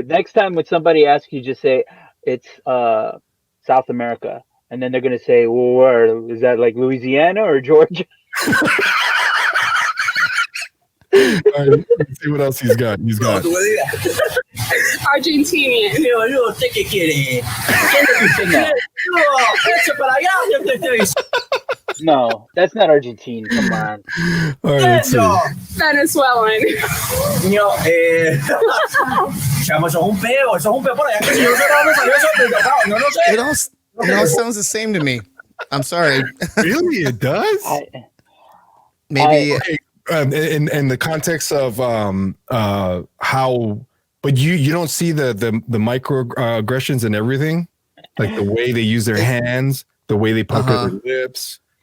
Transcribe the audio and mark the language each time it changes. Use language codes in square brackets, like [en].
[en] Next time when somebody asks you, just say it's South America, and then they're gonna say, "Well, where is that? Like Louisiana or Georgia?" All right, let's see what else he's got. He's got. Argentinian. [es] Yo, ¿usted qué quiere? ¿Qué es lo que usted quiere? No, eche para allá. Yo te estoy diciendo. [en] No, that's not Argentine. Come on. All right, let's see. No. Venezuelan. [es] Niño, chamo, eso es un peo por allá. Que si yo no sé de dónde salió eso, pero no lo sé. [en] It all sounds the same to me. I'm sorry. Really, it does. Maybe In the context of how, but you don't see the microaggressions and everything, like the way they use their hands, the way they pucker their lips.